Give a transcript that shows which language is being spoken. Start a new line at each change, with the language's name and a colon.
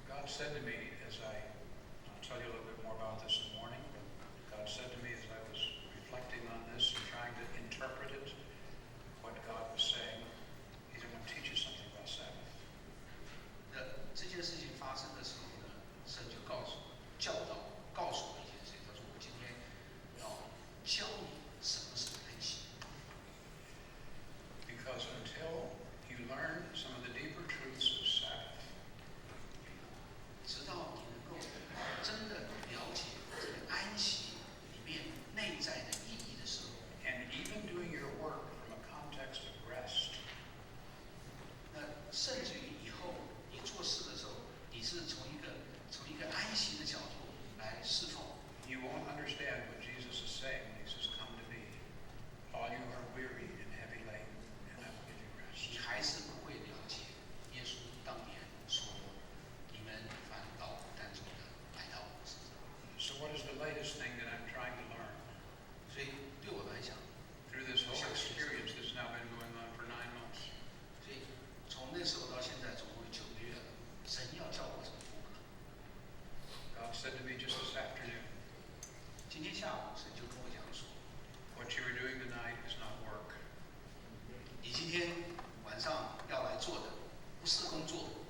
English: said to me I'll tell you a little bit more about this in the morning, but God said to me as I was reflecting on this and trying to interpret it, what God was saying, He's going to teach you something about Sabbath.
Chinese: 那这件事情发生的时候呢，神就教导告诉我一件事情，他说我今天要教你什么是安息。
English: Because until you learn some of the deeper truths of Sabbath,
Chinese: 直到你能够真的了解这个安息里面内在的意义的时候，
English: and even doing your work from a context of rest,
Chinese: 那甚至于以后你做事的时候，你是从一个安息的角度来侍奉，
English: you won't understand what Jesus is saying when He says, "Come to me, all you are weary and heavy laden, and I will give you rest."
Chinese: 你还是不会了解耶稣当年说你们凡劳苦担重的来到我身上。
English: So what is the latest thing that I'm trying to learn?
Chinese: 所以对我来讲，
English: Through this whole experience that's now been going on for 9 months,
Chinese: 所以从那时候到现在总共9个月了，神要教我什么功课？
English: God said to me just this afternoon,
Chinese: 今天下午神就跟我讲说，
English: what you are doing tonight is not work.
Chinese: 你今天晚上要来做的不是工作，